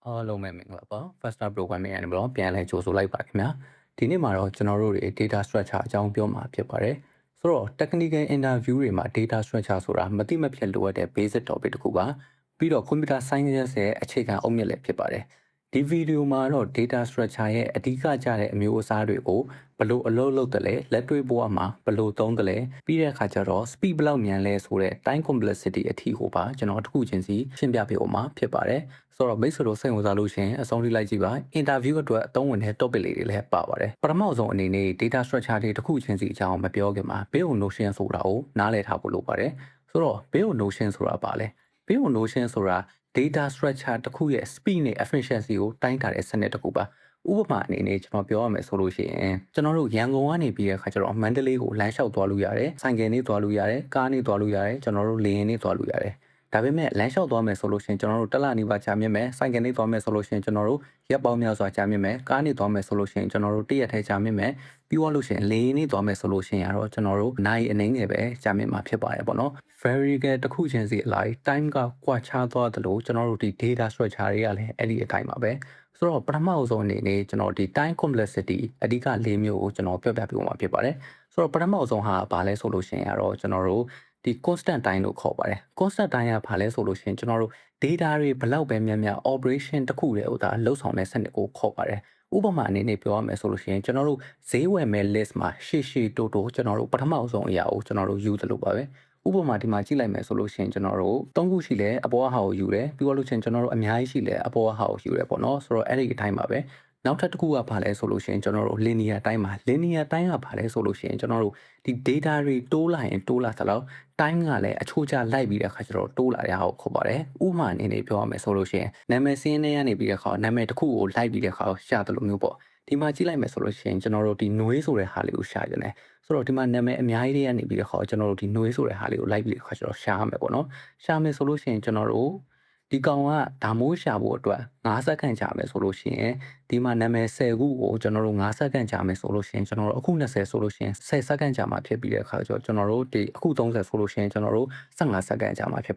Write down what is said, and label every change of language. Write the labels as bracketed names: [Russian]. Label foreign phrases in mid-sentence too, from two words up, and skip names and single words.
[Burmese] အားလုံးပဲမင်္ဂလာပါ Faster Programming ကနေပြီးတော့ပြန်လည်ကြိုဆိုလိုက်ပါခင်ဗျာဒီနေ့မှာတော့ကျွန်တော်တို့တွေ [English] data structure [Burmese] အကြောင်းပြောမှာဖြစ်ပါတယ်ဆိုတော့ [English] technical interview [Burmese] တွေမှာ [English] data structure [Burmese] ဆိုတာမတိမဖြတ်လိုအပ်တဲ့ [English] basic topic [Burmese] တစ်ခုပါပြီးတော့ [English] computer science [Burmese] ရဲ့အခြေခံအုတ်မြစ်လည်းဖြစ်ပါတယ်ဒီဗီဒီယိုမှာတော့ [English] data structure [Burmese] ရဲ့အဓိ ကကျတဲ့အမျိုးအစားတွေကိုဘယ်လိုအလုပ်လုပ်တယ်လဲလက်တွေ့ဘဝမှာဘယ်လိုသုံးတယ်လဲပြီးတဲ့အခါကျတော့ speed ဘယ်လောက်မြန်လဲဆိုတဲ့ [English] time complexity [Burmese] အထိကိုပါကျွန်တော်တစ်ခုချင်းစီရှင်းပြပေးအောင်မှာဖြစ်ပါတယ်ဆိုတော့ မိတ်ဆွေတို့စိတ်ဝင်စားလို့ရှိရင်အဆုံးထိလိုက်ကြည့်ပါ interview အတွက်အသုံးဝင်တဲ့ topic လေးတွေလည်းပါပါတယ်ပထမဆုံးအနေနဲ့ [English] data structure [Burmese] တွေတစ်ခုချင်းစီအကြောင်းမပြောခင်မှာ [English] build notion [Burmese] ဆိုတာ ကိုနားလည်ထားဖို့လိုပါတယ်ဆိုတော့ [English] build notion [Burmese] ဆိုတာပါလဲ [English] build notion [Burmese] ဆိုတာ [English] data structure [Burmese] တစ်ခုရဲ့ speed နဲ့ efficiency ကိုတိုင်းတာတဲ့စနစ်တစ်ခုပါဥပမာအနေနဲ့ကျွန်တော်ပြောရမယ်ဆိုလို့ရှိရင်ကျွန်တော်တို့ရန်ကုန်ကနေပြီးတဲ့အခါကျတော့မန္တလေးကိုလမ်းလျှောက်သွားလို့ရတယ်ဆိုင်ကယ်နဲ့သွားလို့ရတယ်ကားနဲ့သွားလို့ရတယ်ကျွန်တော်တို့လေယာဉ်နဲ့သွားလို့ရတယ်ဒါပေမဲ့လမ်းလျှောက်သွားမယ်ဆိုလို့ရှိရင်ကျွန်တော်တို့တက်လာနေပါကြာမြင့်မယ်ဆိုင်ကယ်နဲ့သွားမယ်ဆိုလို့ရှိရင်ကျွန်တော်တို့ရက်ပေါင်းများစွာကြာမြင့်မယ်ကားနဲ့သွားမယ်ဆိုလို့ရှိရင်ကျွန်တော်တို့တရက်ထဲကြာမြင့်မယ်ပြီးသွားလို့ရှိရင် လေယာဉ်နဲ့သွားမယ်ဆိုလို့ရှိရင်တော့ကျွန်တော်တို့နိုင်အနေငယ်ပဲကြာမြင့်မှာဖြစ်ပါတယ်ပေါ့နော် variable တစ်ခုချင်းစီအလိုက် time ကကွာခြားသွားသလိုကျွန်တော်တို့ဒီ [English] data structure [Burmese] တွေကလည်းအဲ့ဒီအတိုင်းပါပဲဆိုတော့ပထမဆုံးအနေနဲ့ကျွန်တော်ဒီ [English] time complexity [Burmese] အဓိက၄မျိုးကိုကျွန်တော်ပြောပြပေးမှာဖြစ်ပါတယ်ဆိုတော့ပထမဆုံးဟာဘာလဲဆိုလို့ရှိရင်တော့ကျွန်တော်တို့ဒီ [English] constant time [Burmese] လို့ခေါ်ပါတယ် [English] constant time [Burmese] ကဘာလဲဆို လို့ရှိရင်ကျွန်တော်တို့ data တွေဘလောက်ပဲများများ operation တစ်ခုတည်းဟိုဒါလှုပ်ဆောင်တဲ့စနစ်ကိုခေါ်ပါတယ်ဥပမာအနေနဲ့ပြောရမယ်ဆိုလို့ရှိရင်ကျွန်တော်တို့ဈေးဝယ်မဲ့ list မှာရှေ့တိုးကျွန်တော်တို့ပထမဆုံးအရာကိုကျွန်တော်တို့ယူသလိုပါပဲဥပမာဒီမှာကြည့်လိုက်မယ်ဆိုလို့ရှိရင်ကျွန်တော်တို့၃ခုရှိလဲအပေါ်ဟာကိုယူတယ်ပြီးတော့လို့ချင်းကျွန်တော်တို့အများကြီးရှိလဲအပေါ်ဟာကိုယူတယ်ပေါ့နော်ဆိုတော့အဲ့ဒီအတိုင်းပါပဲနောက်ထပ်တစ်ခုကဘာလဲဆိုလို့ရှိရင်ကျွန်တော်တို့ [English] linear time [Burmese] မှာ [English] linear time [Burmese] ကဘာလဲဆိုလို့ရှိရင်ကျွန်တော်တို့ဒီ data တွေ တိုးလာရင်တိုးလာသလောက် time ကလည်းအချိုးကျလိုက်ပြီးတဲ့အခါကျတော့တိုးလာတဲ့ဟာကိုခေါ်ပါတယ်ဥပမာအနေနဲ့ပြောရမယ်ဆိုလို့ရှိရင်နာမည်စင်းထဲကနေပြီးတဲ့အခါနာမည်တစ်ခုကိုလိုက်ပြီး တဲ့အခါရှာတယ်လို့မျိုးပေါ့ဒီမှာကြည့်လိုက်မယ်ဆိုလို့ရှိရင်ကျွန်တော်တို့ဒီ noise ဆိုတဲ့ဟာလေးကိုရှာကြတယ်ဆိုတော့ဒီမှာနာမည်အများကြီးတွေကနေပြီးတော့ကျွန်တော်တို့ဒီ noise ဆိုတဲ့ဟာလေးကိုလိုက်ပြီးတဲ့အခါကျတော့ရှာရမယ်ပေါ့နော်ရှာမယ်ဆိုလို့ရှိရင်ကျွန်တော်တို့ဒီကောင်ကဒါမိုးရှာဖို့အတွက်9စက္ကန့်ကြာမယ်ဆိုလို့ရှိရင်ဒီမှာနာမည်10ခုကိုကျွန်တော်တို့9စက္ကန့်ကြာမယ်ဆိုလို့ရှိရင်ကျွန်တော်တို့အခု20ဆိုလို့ရှိရင်10စက္ကန့်ကြာမှဖြစ်ပြီးတဲ့အခါကျတော့ကျွန်တော်တို့ဒီအခု30ဆိုလို့ရှိရင်ကျွန်တော်တို့15စက္ကန့်ကြာမှဖြစ်